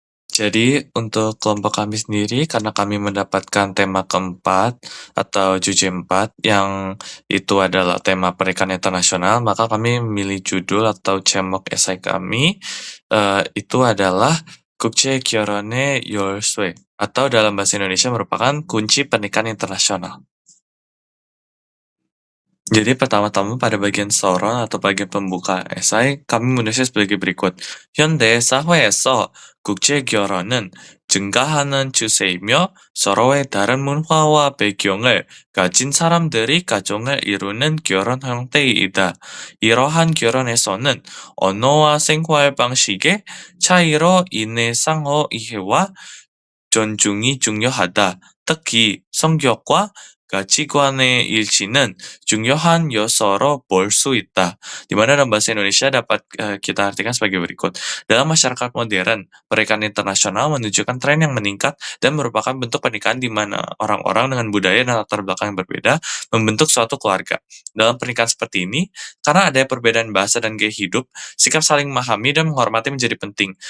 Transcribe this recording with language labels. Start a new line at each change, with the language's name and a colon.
Indonesian: Jadi untuk kelompok kami sendiri, karena kami mendapatkan tema keempat atau JUJ 4 yang itu adalah tema pernikahan internasional, maka kami memilih judul atau cemok esai kami itu adalah
Korean: Kukje Kyorone Yorsue
Indonesian: atau dalam bahasa Indonesia merupakan kunci pernikahan internasional. Jadi pertama-tama pada bagian soron atau bagian pembuka esai, kami menulisnya sebagai berikut.
Korean: 현대 사회에서 국제 결혼은 증가하는 추세이며 서로의 다른 문화와 배경을 가진 사람들이 가정을 이루는 결혼 형태이다. 이러한 결혼에서는 언어와 생활 방식의 차이로 인해 상호 이해와 존중이 중요하다. 특히 성격과 가치관의 일치는 중요한 요소로 볼 수 있다.
Indonesian: Di mana dalam bahasa Indonesia dapat kita artikan sebagai berikut. Dalam masyarakat modern, pernikahan internasional menunjukkan tren yang meningkat dan merupakan bentuk pernikahan di mana orang-orang dengan budaya dan latar belakang yang berbeda membentuk suatu keluarga. Dalam pernikahan seperti ini, karena ada perbedaan bahasa dan gaya hidup, sikap saling memahami dan menghormati menjadi penting.